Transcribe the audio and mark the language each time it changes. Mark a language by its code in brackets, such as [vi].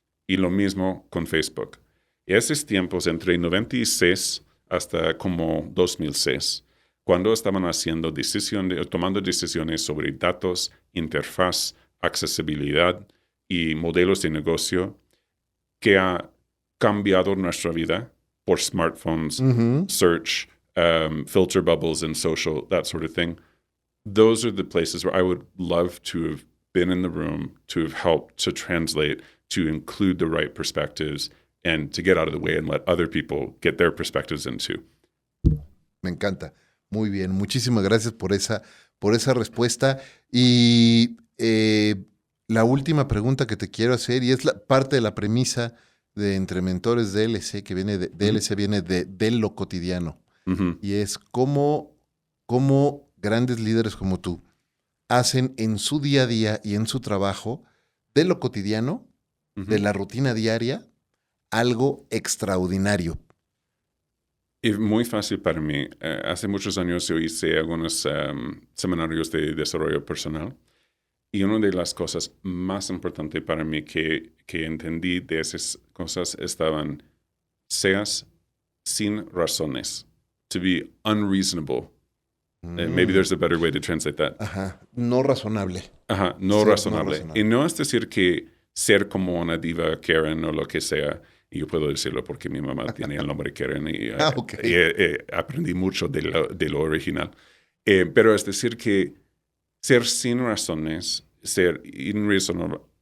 [es] Y lo mismo con Facebook. Esos tiempos entre 96 hasta como 2006, cuando estaban tomando decisiones sobre datos, interfaz, accesibilidad y modelos de negocio que ha cambiado nuestra vida por smartphones, [en] search, filter bubbles and social, that sort of thing. Those are the places where I would love to have been in the room, to have helped to translate, to include the right perspectives, and to get out of the way and let other people get their perspectives in too. [es] Me encanta. Muy bien. Muchísimas gracias por esa respuesta. Y la última pregunta que te quiero hacer, y es parte de la premisa de Entre Mentores DLC, que viene de DLC, viene de lo cotidiano. Y es cómo grandes líderes como tú hacen en su día a día y en su trabajo de lo cotidiano, de la rutina diaria, algo extraordinario. Es muy fácil para mí. Hace muchos años yo hice algunos seminarios de desarrollo personal Y una de las cosas más importantes para mí que entendí de esas cosas estaban, seas sin razones. [en] To be unreasonable. Maybe there's a better way to translate that. [es] Ajá, no razonable. Ajá, no razonable. Y no es decir que ser como una diva Karen o lo que sea, y yo puedo decirlo porque mi mamá tiene el nombre Karen y, [en] Okay. [es] y aprendí mucho de lo original. Pero es decir que ser sin razones, ser irracional.